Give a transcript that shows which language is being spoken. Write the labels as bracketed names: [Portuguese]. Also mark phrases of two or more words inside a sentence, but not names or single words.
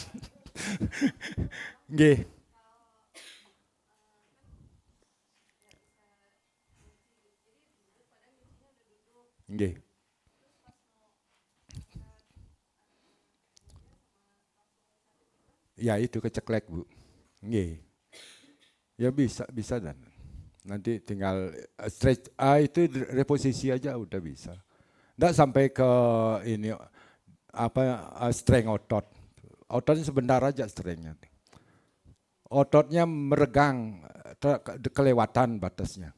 [Javanese] Nggih. Nggih. [Indonesian] Ya itu keceklek Bu. Nggih. Ya bisa dan nanti tinggal stretch itu reposisi aja udah bisa. Nggak sampai ke ini strength otot. Ototnya sebentar aja strengthnya. Ototnya meregang kelewatan batasnya.